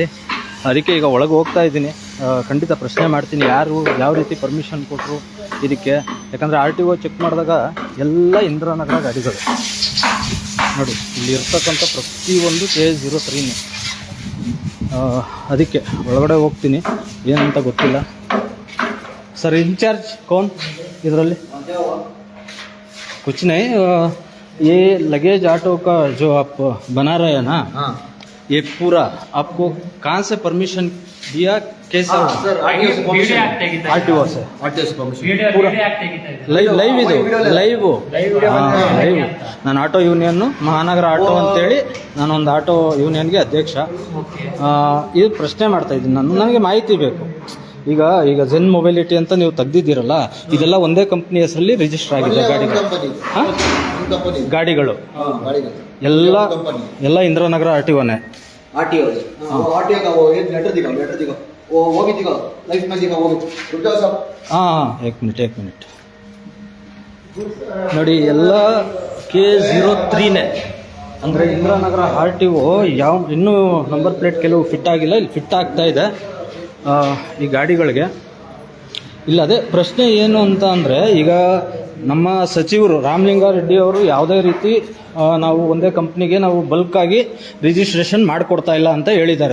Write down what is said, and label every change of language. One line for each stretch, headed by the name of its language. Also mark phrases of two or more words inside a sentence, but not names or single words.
Kannada: ಅದಕ್ಕೆ ಈಗ ಒಳಗೆ ಹೋಗ್ತಾ ಇದ್ದೀನಿ, ಖಂಡಿತ ಪ್ರಶ್ನೆ ಮಾಡ್ತೀನಿ ಯಾರು ಯಾವ ರೀತಿ ಪರ್ಮಿಷನ್ ಕೊಟ್ಟರು ಇದಕ್ಕೆ. ಯಾಕಂದರೆ RTO ಚೆಕ್ ಮಾಡಿದಾಗ ಎಲ್ಲ ಇಂದಿರಾನಗರ ಗಾಡಿಗಳು ನೋಡಿ, ಇಲ್ಲಿ ಇರ್ತಕ್ಕಂಥ ಪ್ರತಿಯೊಂದು KS03ನೇ. ಅದಕ್ಕೆ ಒಳಗಡೆ ಹೋಗ್ತೀನಿ, ಏನಂತ ಗೊತ್ತಿಲ್ಲ.
Hindi: सर इंचार्ज कौन इधरली? कुछ नहीं, ये
English: luggage auto
Hindi: का जो आप बना रहे हैं ना, ये पूरा आपको कहाँ से परमिशन दिया, कैसे? सर RTO से पूरा
Kannada: ಲೈವ್ ನಾನು
English: auto union
Kannada: ಮಹಾನಗರ ಆಟೋ ಅಂತೇಳಿ ನಾನೊಂದು ಆಟೋ ಯೂನಿಯನ್ಗೆ ಅಧ್ಯಕ್ಷ. ಇದು ಪ್ರಶ್ನೆ ಮಾಡ್ತಾ ಇದ್ದೀನಿ ನನಗೆ ಮಾಹಿತಿ ಬೇಕು. ಈಗ ಝೆನ್ ಮೊಬೈಲಿಟಿ ಅಂತ ನೀವು ತೆಗ್ದಿದ್ದೀರಲ್ಲ, ಇದೆಲ್ಲ ಒಂದೇ ಕಂಪ್ನಿ ಹೆಸರಲ್ಲಿ ರಿಜಿಸ್ಟರ್ ಆಗಿದೆ ಗಾಡಿಗಳು ಎಲ್ಲ ಇಂದಿರಾನಗರ RTOನೇ.
Hindi: एक मिनट
Kannada: ನೋಡಿ, ಎಲ್ಲ KS03ನೇ ಅಂದರೆ ಇಂದಿರಾನಗರ RTO. ಯಾವ ಇನ್ನೂ
English: number plate
Kannada: ಕೆಲವು ಫಿಟ್ ಆಗಿಲ್ಲ, ಇಲ್ಲಿ ಫಿಟ್ ಆಗ್ತಾ ಇದೆ ಈ ಗಾಡಿಗಳಿಗೆ. ಇಲ್ಲ, ಅದೇ ಪ್ರಶ್ನೆ ಏನು ಅಂತ ಅಂದರೆ, ಈಗ ನಮ್ಮ ಸಚಿವರು ರಾಮಲಿಂಗಾರೆಡ್ಡಿ ಅವರು ಯಾವುದೇ ರೀತಿ ನಾವು ಒಂದೇ ಕಂಪ್ನಿಗೆ ನಾವು ಬಲ್ಕಾಗಿ ರಿಜಿಸ್ಟ್ರೇಷನ್ ಮಾಡಿಕೊಡ್ತಾ ಇಲ್ಲ ಅಂತ ಹೇಳಿದ್ದಾರೆ.